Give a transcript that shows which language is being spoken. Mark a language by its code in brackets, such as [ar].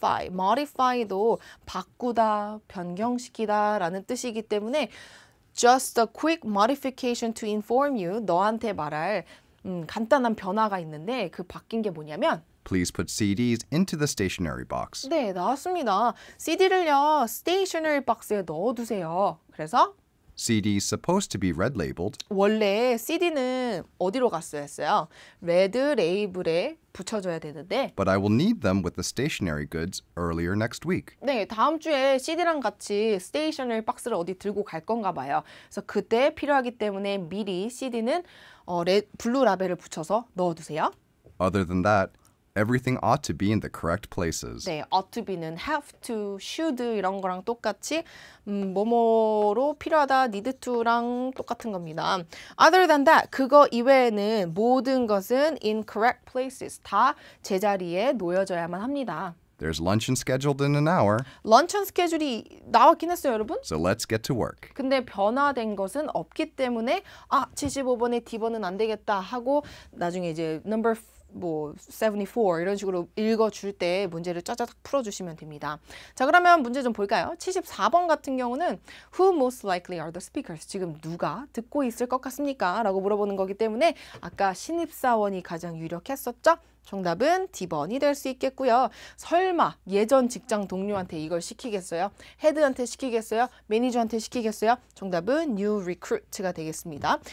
[ko] modify도 바꾸다, 변경시키다 라는 뜻이기 때문에 [en] Just a quick modification to inform you. [ko] 너한테 말할 간단한 변화가 있는데 그 바뀐 게 뭐냐면 [en] Please put CDs into the stationery box. [ko] 네, 나왔습니다. CD를요. stationery 박스에 넣어두세요. 그래서 [en] CDs supposed to be red labeled, [ko] 원래 CD는 어디로 갔어야 했어요? 레드 레이블에 붙여줘야 되는데 [en] but I will need them with the stationery goods earlier next week. [ko] 네, 다음 주에 CD랑 같이 스테이셔너리 박스를 어디 들고 갈 건가 봐요. 그래서 그때 필요하기 때문에 미리 CD는 블루 라벨을 붙여서 넣어두세요. [en] Other than that, everything ought to be in the correct places. [ko] 네, [en] ought to be [ko] 는 [en] have to, should [ko] 이런 거랑 똑같이 뭐뭐로 필요하다, [en] need to [ko] 랑 똑같은 겁니다. [en] Other than that, [ko] 그거 이외에는 모든 것은 [en] in correct places, [ko] 다 제자리에 놓여져야만 합니다. [en] There's luncheon scheduled in an hour, [ko] 런천 스케줄이 나왔긴 했어요, 여러분. [en] so let's get to work. [ko] 근데 변화된 것은 없기 때문에 75번에 D번은 안 되겠다 하고 나중에 이제 number 74 이런 식으로 읽어줄 때 문제를 짜자작 풀어주시면 됩니다. 자, 그러면 문제 좀 볼까요? 74번 같은 경우는 [en] Who most likely are the speakers? [ko] 지금 누가 듣고 있을 것 같습니까? 라고 물어보는 거기 때문에 아까 신입사원이 가장 유력했었죠? 정답은 D번이 될 수 있겠고요. 설마 예전 직장 동료한테 이걸 시키겠어요? 헤드한테 시키겠어요? 매니저한테 시키겠어요? 정답은 new recruit가 되겠습니다.